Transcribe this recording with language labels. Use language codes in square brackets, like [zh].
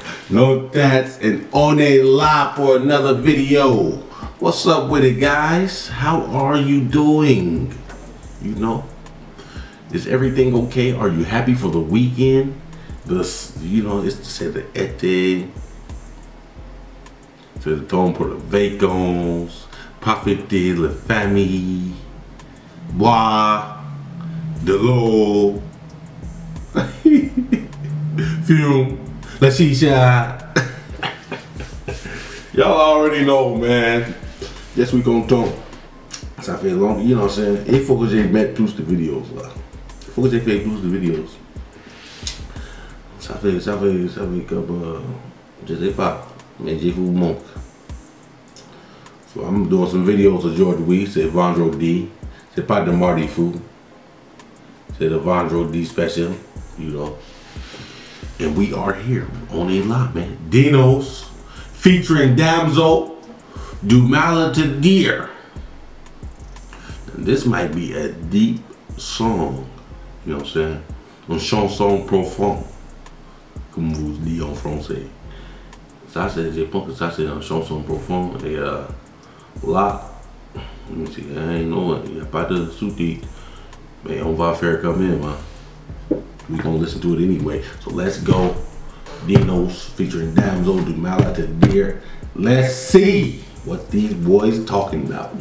[en] No that's and on a live for another video. What's up with it, guys? How are you doing? You know, is everything okay? Are you happy for the weekend? You know, it's to say the [fr] été, c'est le temps pour les vacances, profiter la famille, boire de l'eau, fume, la shisha. [en] Y'all already know, man. Yes, we gon' talk. [fr] Ça fait long, [en] you know what I'm saying? [fr] Il faut que j'ai mette tous les vidéos là. Il faut que j'ai fait tous les vidéos. Ça fait comme, je sais pas, mais je vous montre. [en] So I'm doing some videos [fr] aujourd'hui, c'est vendredi. C'est pas de mardi fou. C'est le vendredi special, [en] you know. And we are here on a lot, man. Dinos, featuring Damso, Du Mal à Te Dire. And this might be a deep song, you know what I'm saying? [fr] Une chanson profonde. Comme vous dites en français. Ça, je pense que ça, c'est une chanson profonde. Et là, il n'y a pas de sous-titres. Mais on va faire quand même. Hein. [en] We're going to listen to it anyway. So let's go. Dinos featuring Damso, Du Mal à Te Dire. Let's see what these boys talking about.